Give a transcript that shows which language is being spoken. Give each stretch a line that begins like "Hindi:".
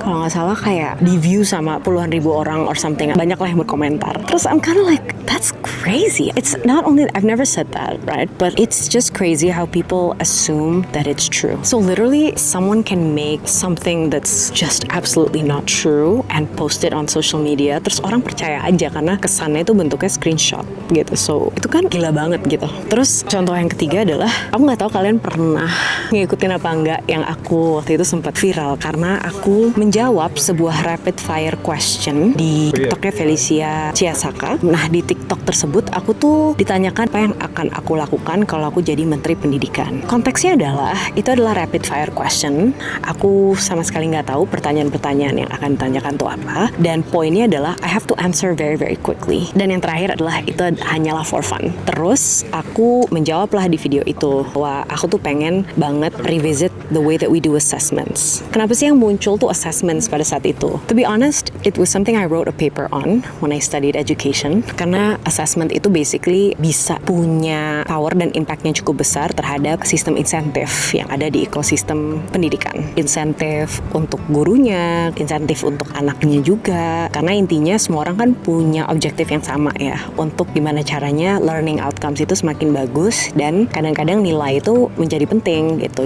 Indonesian: Kalau nggak salah kayak di view sama puluhan ribu orang
English: or something.
Indonesian: Banyak lah yang berkomentar. Terus
English: I'm kind of like, that's crazy. It's not only, I've never said that, right? But it's just crazy how people assume that it's true. So literally, someone can make something that's just absolutely not true and post it on social media.
Indonesian: Terus orang percaya aja karena kesannya itu bentuknya screenshot gitu. So itu kan gila banget gitu. Terus contoh yang ketiga adalah, aku nggak tahu kalian pernah ngikutin apa enggak yang aku waktu itu sempat viral karena aku menjawab sebuah rapid fire question di TikToknya Felicia Chiasaka. Nah di TikTok tersebut aku tuh ditanyakan apa yang akan aku lakukan kalau aku jadi Menteri Pendidikan. Konteksnya adalah itu adalah rapid fire question. Aku sama sekali nggak tahu pertanyaan-pertanyaan yang akan ditanyakan tuh apa. Dan poinnya adalah
English: I have to answer very very quickly.
Indonesian: Dan yang terakhir adalah itu hanyalah
English: for fun.
Indonesian: Terus aku menjawablah di video itu bahwa aku tuh pengen banget
English: revisit the way that we do assessments.
Indonesian: Kenapa sih yang muncul tuh assessments pada saat itu?
English: To be honest, it was something I wrote a paper on when I studied education.
Indonesian: Karena assessment itu basically bisa punya power dan impactnya cukup besar terhadap sistem insentif yang ada di ekosistem pendidikan. Insentif untuk gurunya, insentif untuk anaknya juga. Karena intinya semua orang kan punya objektif yang sama ya, untuk gimana caranya learning outcomes itu semakin bagus dan kadang-kadang nilai itu menjadi penting gitu.